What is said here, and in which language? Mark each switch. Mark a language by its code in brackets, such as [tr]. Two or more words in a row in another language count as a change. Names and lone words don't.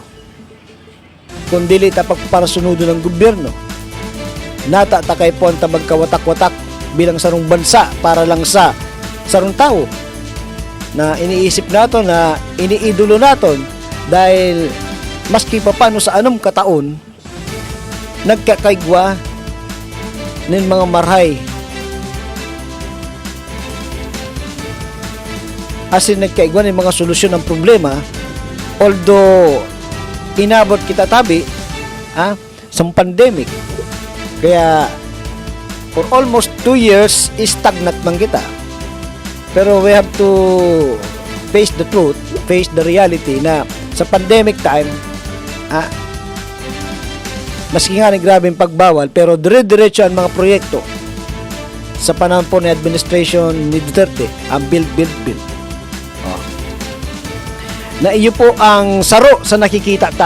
[bik] Kung dili ta pagparasunudo ng gobyerno, nata ta kay puhan ta magkawatak-watak bilang sarong bansa para lang sa sarong tao na iniisip nato na iniidolo naton dahil maski pa paano sa anong kataon nagkakaigwa ng mga marhay asin nagkaigwa ng mga solusyon ng problema, although inabot kita tabi sa pandemic, kaya [en] for almost 2 years stagnant [bik] man kita. Pero [en] we have to face the truth, face the reality [bik] na sa [en] pandemic time, [bik] maski nga ni grabing pagbawal, pero dire-diretso ang mga proyekto sa panahon po ni administration ni Duterte, ang build. Na iyo po ang saro sa nakikita ta.